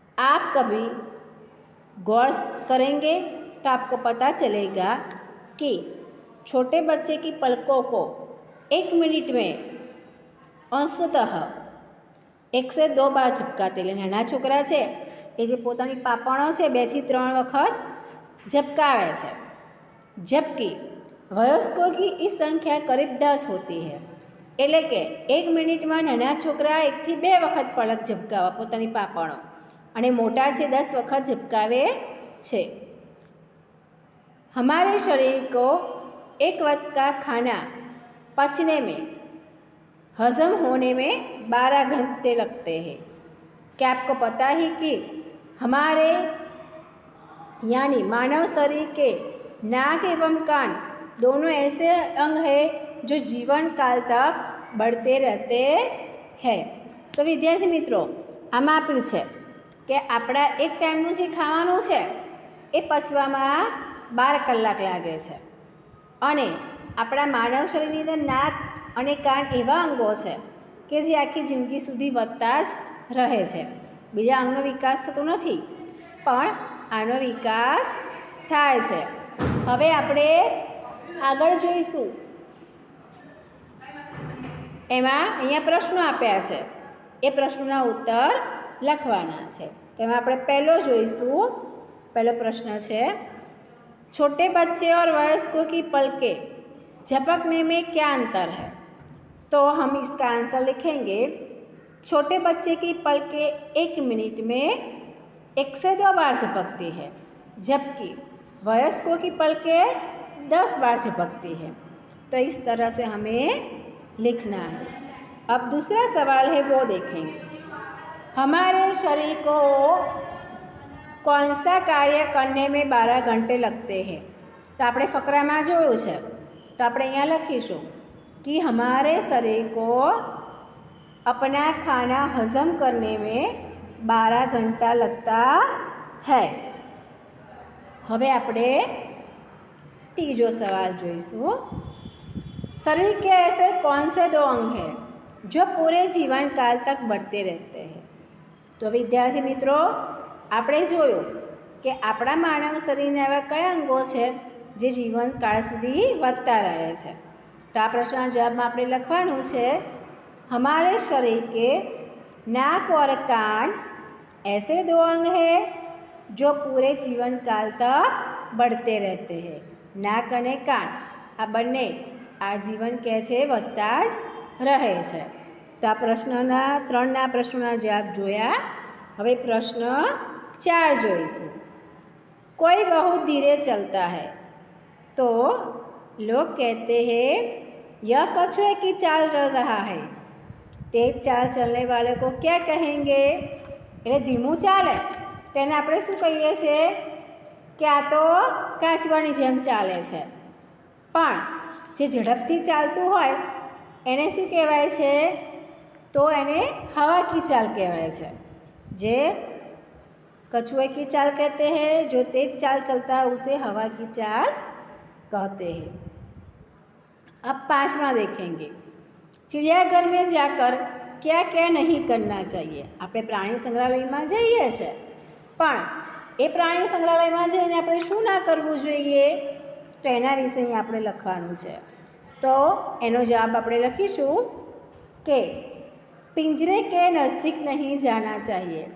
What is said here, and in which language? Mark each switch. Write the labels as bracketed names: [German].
[Hindi] आप कभी गौर करेंगे तो आपको पता चलेगा कि छोटे बच्चे की पलकों को 1 मिनट में अंशतः 1 से 2 बार झपकाते [Gujarati] એટલે નાના છોકરા છે એ જે પોતાની પાપણો છે 2 થી 3 વખત झपकावे છે। [Hindi] जबकि वयस्कों की इस संख्या करीब 10 होती है [Gujarati] એટલે કે 1 મિનિટમાં નાના છોકરા 1 થી 2 વખત પલક ઝપકાવે પોતાની પાપણો અને મોટા છે 10 વખત झपकावे છે। [Hindi] हमारे शरीर को एक वक्त का खाना पचने में हजम होने में 12 घंटे लगते हैं। क्या आपको पता है कि हमारे यानी मानव शरीर के नाक एवं कान दोनों ऐसे अंग हैं जो जीवन काल तक बढ़ते रहते हैं। [Gujarati] तो विद्यार्थी मित्रों आमां आप्युं छे कि आपणा एक टाइमनुं जे खावानुं छे ए पचवामां 12 कलाक लागे छे अने आपणा मानव शरीરની અંદર નાક અને કાન એવા અંગો છે કે જે આખી જિંદગી સુધી વધતા જ રહે છે। બીજા અંગનો વિકાસ થતો નથી પણ આનો વિકાસ થાય છે। હવે આપણે આગળ જોઈશું એમાં અહીંયા પ્રશ્નો આપ્યા છે એ પ્રશ્નોના ઉત્તર લખવાના છે। તેમાં આપણે પહેલો જોઈશું। પહેલો પ્રશ્ન છે [Hindi] छोटे बच्चे और वयस्कों की पलकें झपकने में क्या अंतर है। तो हम इसका आंसर लिखेंगे छोटे बच्चे की पलकें 1 मिनट में 1 से 2 बार झपकती है जबकि वयस्कों की पलकें 10 बार झपकती है। तो इस तरह से हमें लिखना है। अब दूसरा सवाल है वो देखेंगे हमारे शरीर को कौन सा कार्य करने में 12 घंटे लगते हैं। तो [Gujarati] આપણે ફકરામાં જોયું છે તો આપણે અહીંયા લખીશું [Hindi] कि हमारे शरीर को अपना खाना हजम करने में 12 घंटा लगता है। [Gujarati] હવે આપણે तीजो सवाल જોઈશું [Hindi] शरीर के ऐसे कौन से 2 अंग हैं जो पूरे जीवन काल तक बढ़ते रहते हैं। [Gujarati] तो विद्यार्थी मित्रों આપણે જોયું કે આપણા માનવ શરીરના એવા કયા અંગો છે જે જીવનકાળ સુધી વધતા રહે છે। તો આ પ્રશ્નના જવાબમાં આપણે લખવાનું છે [Hindi] हमारे शरीर के नाक और कान ऐसे 2 अंग हैं जो पूरे जीवन काल तक बढ़ते रहते हैं। [Gujarati] नाक અને કાન આ બંને આ જીવન કહે છે વધતા જ રહે છે। તો આ પ્રશ્નના 3ના પ્રશ્નોના જવાબ જોયા। હવે પ્રશ્ન 4 જોઈશું। [Hindi] कोई बहुत धीरे चलता है तो लोग कहते हैं यह कछुए की चाल चल रहा है। तेज चाल चलने वाले को क्या कहेंगे। [Gujarati] એટલે ધીમું ચાલે તેને આપણે શું કહીએ છીએ કે આ તો કાચવાની જેમ ચાલે છે પણ જે ઝડપથી ચાલતું હોય એને શું કહેવાય છે તો એને હવા की चाल કહેવાય છે। [Hindi] જે कछुए की चाल कहते हैं जो तेज चाल चलता है उसे हवा की चाल कहते हैं। अब 5वां देखेंगे चिड़ियाघर में जाकर क्या क्या नहीं करना चाहिए। [Gujarati] આપણે પ્રાણી સંગ્રહાલયમાં જઈએ છે પણ એ પ્રાણી સંગ્રહાલયમાં જઈને આપણે શું ના કરવું જોઈએ તો એના વિશે આપણે લખવાનું છે। તો એનો જવાબ આપણે લખીશું કે [Hindi] पिंजरे के नज़दीक नहीं जाना चाहिए।